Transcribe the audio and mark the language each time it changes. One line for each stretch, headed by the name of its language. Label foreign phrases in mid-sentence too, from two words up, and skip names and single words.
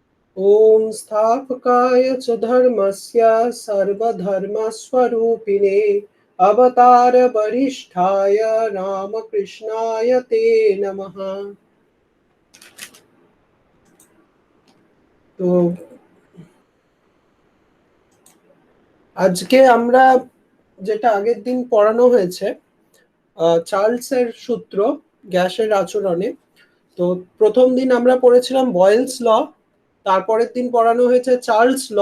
Sanskrit: ओम स्थापकाय च धर्मस्य सर्वधर्मस्वरूपिणे अवतार वरिष्ठाय रामकृष्णाय ते नमः।
Bangla: তো আজকে আমরা যেটা আগের দিন পড়ানো হয়েছে চার্লসের সূত্র গ্যাসের আচরণে। তো প্রথম দিন আমরা পড়েছিলাম বয়েলস ল, তারপরের দিন পড়ানো হয়েছে চার্লস ল।